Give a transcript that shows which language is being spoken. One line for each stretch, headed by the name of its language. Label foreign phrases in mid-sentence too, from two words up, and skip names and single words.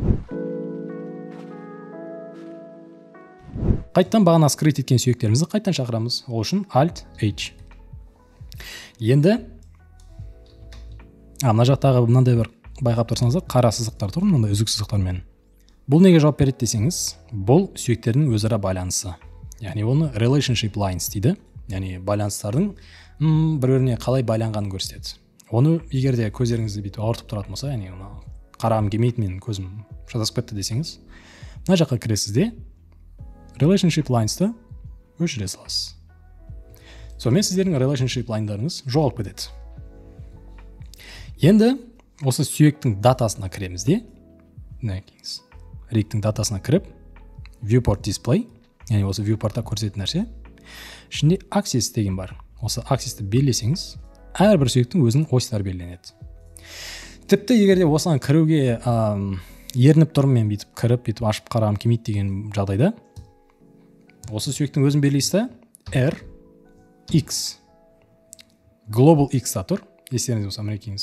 Kazakh: Қайттан бағана скрит еткен сүйектерімізді қайттан шақырамыз. Ол үшін Alt-H. Енді мына жақтағы мынандай бір байқап тұрсаңыздар, қара сызықтар тұр, мынандай үзік сызықтармен. Бұл неге жауап береді десеңіз, бұл сүйектердің өзара байланысы. Яғни оны
English: relationship lines
Kazakh: дейді. Яғни байланыстардың бір-біріне қалай байланғанын көрсетеді. Оны егер де көздеріңізді бүйтіп ауыртып тұратын болса, яғни қарағым келмейді, менің көзім шатасып кетті десеңіз, мына жаққа кіресіз де
English: relationship lines-ты
Kazakh: өшіре саласыз. Сонымен сіздердің
English: relationship line-дарыңыз
Kazakh: жоғалып кетеді. Енді осы сүйектің датасына кіреміз де, риктің датасына кіріп,
English: viewport display,
Kazakh: яғни осы viewport-та көрсететін нәрсе, ішінде axis деген бар. Осы axis-ті белгілесеңіз, әрбір сүйектің өзінің осьтары белгіленеді. Тіпті егер де осыған кіруге ерініп тұрмын, мен бүйтіп кіріп, бүйтіп ашып қарағым келмейді деген жағдайда, осы сүйектің өзін белгілейсіз, R, X, Global X та тұр, естеріңізде болса мінекейіңіз.